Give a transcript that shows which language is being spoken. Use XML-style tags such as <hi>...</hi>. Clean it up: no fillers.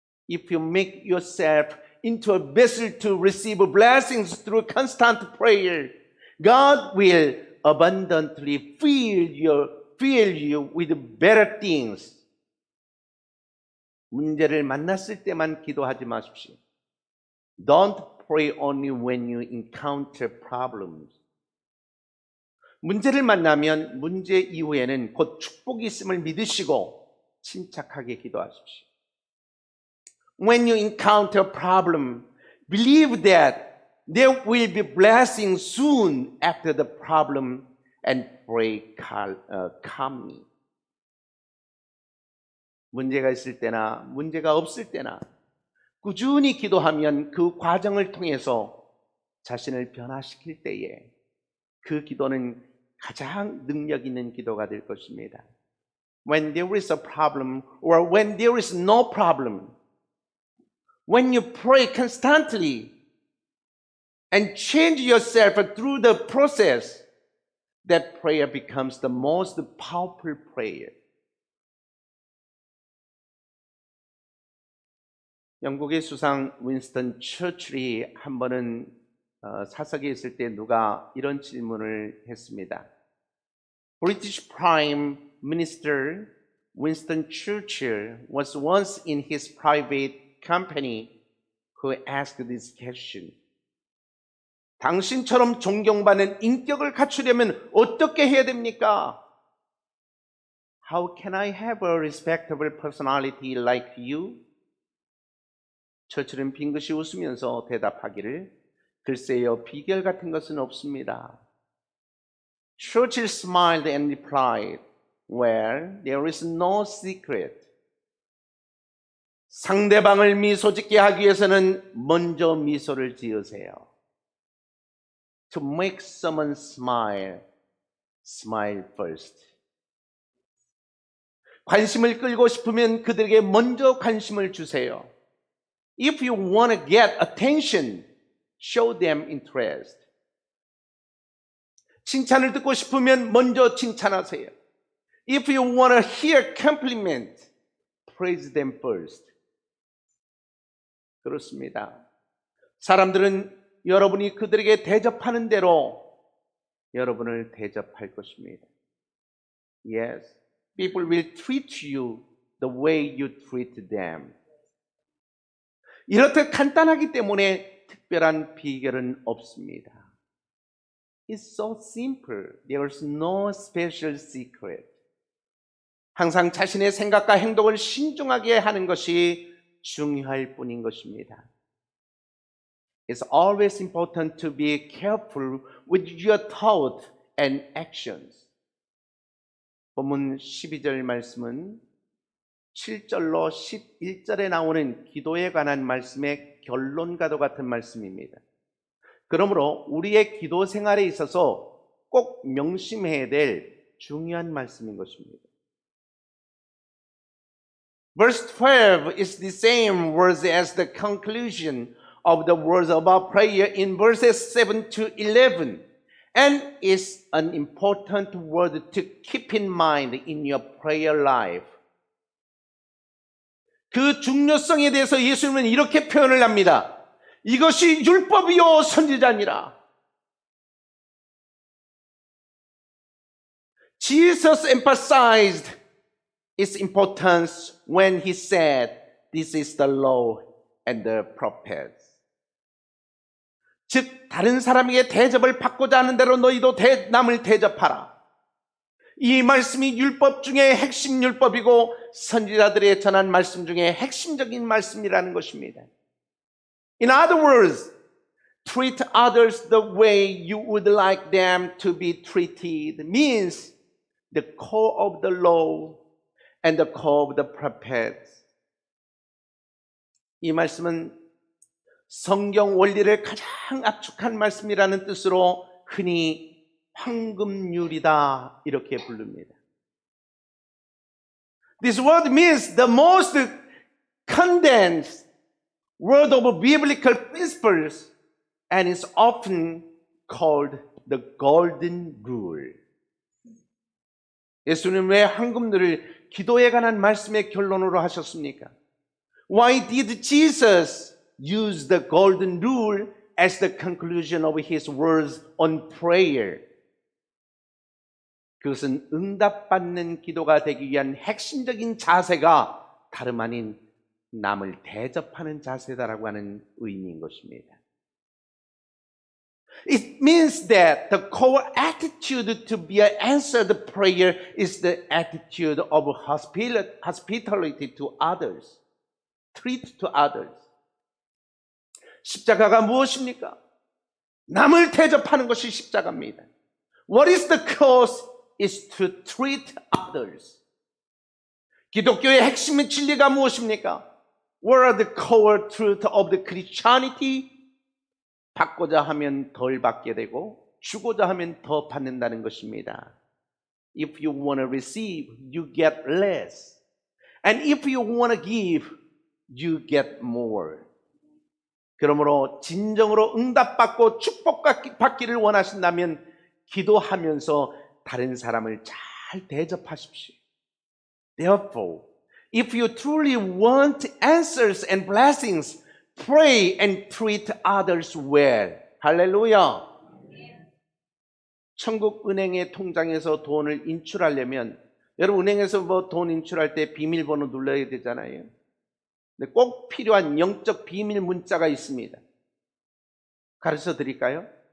<en>If you make yourself into a vessel to receive blessings through constant prayer, God will abundantly fill you with better things.</en> <ko>문제를 만났을 때만 기도하지 마십시오.</ko> <en>Don't pray only when you encounter problems.</en> <ko>문제를 만나면 문제 이후에는 곧 축복이 있음을 믿으시고 침착하게 기도하십시오.</ko> <en>When you encounter a problem, believe that there will be blessing soon after the problem and pray calmly.</en> <ko>문제가 있을 때나 문제가 없을 때나 꾸준히 기도하면 그 과정을 통해서 자신을 변화시킬 때에 그 기도는 가장 능력 있는 기도가 될 것입니다.</ko> <en>When there is a problem or when there is no problem, when you pray constantly and change yourself through the process, that prayer becomes the most powerful prayer.</en> <ko>영국의 수상 윈스턴 처칠이 한 번은 사석에 있을 때 누가 이런 질문을 했습니다.</ko> <en>British Prime Minister Winston Churchill was once in his private company who asked this question.</en> <ko>당신처럼 존경받는 인격을 갖추려면 어떻게 해야 됩니까?</ko> <en>How can I have a respectable personality like you?</en> <ko>처칠은 빙긋이 웃으면서 대답하기를 글쎄요, 비결 같은 것은 없습니다.</ko> <en>Churchill smiled and replied, Well, there is no secret.</en> <ko>상대방을 미소 짓게 하기 위해서는 먼저 미소를 지으세요.</ko> <en>To make someone smile, smile first.</en> <ko>관심을 끌고 싶으면 그들에게 먼저 관심을 주세요.</ko> <en>If you want to get attention, show them interest.</en> <ko>칭찬을 듣고 싶으면 먼저 칭찬하세요.</ko> <en>If you want to hear compliment, praise them first.</en> <ko>그렇습니다. 사람들은 여러분이 그들에게 대접하는 대로 여러분을 대접할 것입니다.</ko> <en>Yes, people will treat you the way you treat them.</en> <ko>이렇듯 간단하기 때문에 특별한 비결은 없습니다.</ko> <en>It's so simple. There's no special secret.</en> <ko>항상 자신의 생각과 행동을 신중하게 하는 것이 중요할 뿐인 것입니다.</ko> <en>It's always important to be careful with your thought and actions.</en> <ko>본문 12절 말씀은 7절로 11절에 나오는 기도에 관한 말씀의 결론과도 같은 말씀입니다. 그러므로 우리의 기도 생활에 있어서 꼭 명심해야 될 중요한 말씀인 것입니다.</ko> <en>Verse 12 is the same words as the conclusion of the words of our prayer in verses 7 to 11 and is an important word to keep in mind in your prayer life.</en> <ko>그 중요성에 대해서 예수님은 이렇게 표현을 합니다. 이것이 율법이요 선지자니라.</ko> <en>Jesus emphasized its importance when he said, This is the law and the prophets.</en> <ko>즉 다른 사람에게 대접을 받고자 하는 대로 너희도 남을 대접하라. 이 말씀이 율법 중에 핵심 율법이고 선지자들의 전한 말씀 중에 핵심적인 말씀이라는 것입니다.</ko> <en>In other words, treat others the way you would like them to be treated means the core of the law and the core of the prophets.</en> <ko>이 말씀은 성경 원리를 가장 압축한 말씀이라는 뜻으로 흔히 황금률이다 이렇게 부릅니다.</ko> <en>This word means the most condensed word of biblical principles and is often called the golden rule.</en> <ko>예수님은 왜 황금률을 기도에 관한 말씀의 결론으로 하셨습니까?</ko> <en>Why did Jesus use the golden rule as the conclusion of his words on prayer?</en> <ko>그것은 응답받는 기도가 되기 위한 핵심적인 자세가 다름 아닌 남을 대접하는 자세다라고 하는 의미인 것입니다.</ko> <en>It means that the core attitude to be answered prayer is the attitude of hospitality to others, treat to others.</en> <ko>십자가가 무엇입니까? 남을 대접하는 것이 십자가입니다.</ko> <en>What is the cause? Is to treat others.</en> <ko>기독교의 핵심의 진리가 무엇입니까?</ko> <en>What are the core truth of the Christianity?</en> <ko>받고자 하면 덜 받게 되고 주고자 하면 더 받는다는 것입니다.</ko> <en>If you want to receive, you get less. And if you want to give, you get more.</en> <ko>그러므로 진정으로 응답받고 축복받기를 원하신다면 기도하면서 다른 사람을 잘 대접하십시오.</ko> <en>Therefore, if you truly want answers and blessings, pray and treat others well.</en> <ko>할렐루야. 천국 은행의 통장에서 돈을 인출하려면 여러분 은행에서 뭐 돈 인출할 때 비밀번호 눌러야 되잖아요. 근데 꼭 필요한 영적 비밀 문자가 있습니다. 가르쳐 드릴까요?</ko>